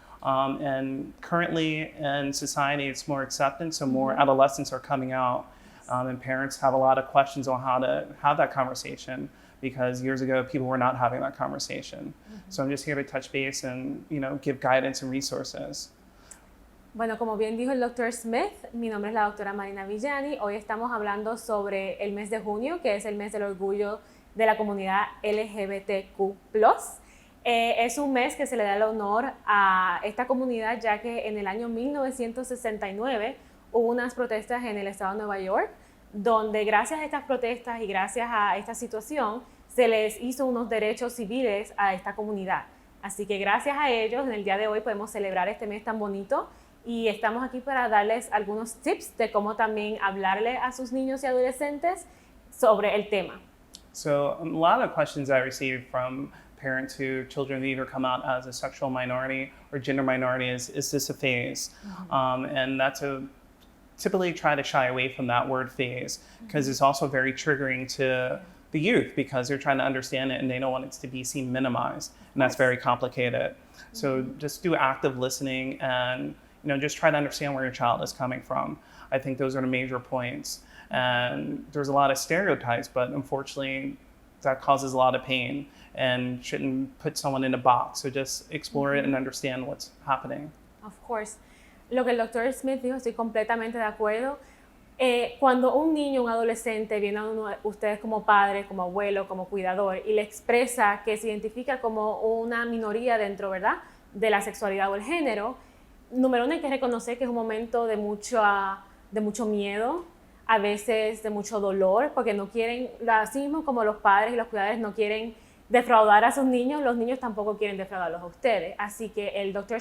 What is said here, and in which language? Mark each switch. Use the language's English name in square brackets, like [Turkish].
[English] And currently in society, it's more acceptance, so more adolescents are coming out, and parents have a lot of questions on how to have that conversation, because years ago, people were not having that conversation. So I'm just here to touch base and give guidance and resources. [Spanish] Bueno, como bien dijo el Dr. Smith, mi nombre es la doctora Marina Villani. Hoy estamos hablando sobre el mes de junio, que es el mes del orgullo de la comunidad LGBTQ+. Es un mes que se le da el honor a esta comunidad, ya que en el año 1969 hubo unas protestas en el estado de Nueva York, donde gracias a estas protestas y gracias a esta situación se les hizo unos derechos civiles a esta comunidad. Así que gracias a ellos, en el día de hoy podemos celebrar este mes tan bonito y estamos aquí para darles algunos tips de cómo también hablarle a sus niños y adolescentes sobre el tema. [English] So a lot of questions I received from parents who children either come out as a sexual minority or gender minority is this a phase? And that's typically try to shy away from that word phase, because it's also very triggering to the youth, because they're trying to understand it and they don't want it to be seen minimized, and that's very complicated. So just do active listening and just try to understand where your child is coming from. I think those are the major points. And there's a lot of stereotypes, but unfortunately that causes a lot of pain and shouldn't put someone in a box. So just explore it and understand what's happening. Of course. [Spanish] Lo que el Dr. Smith dijo, estoy completamente de acuerdo. Cuando un niño, un adolescente viene a ustedes como padre, como abuelo, como cuidador y le expresa que se identifica como una minoría dentro, ¿verdad?, de la sexualidad o el género, número uno, hay que reconocer que es un momento de mucho miedo, a veces de mucho dolor, porque no quieren, así mismo como los padres y los cuidadores no quieren defraudar a sus niños, los niños tampoco quieren defraudarlos a ustedes. Así que el Dr.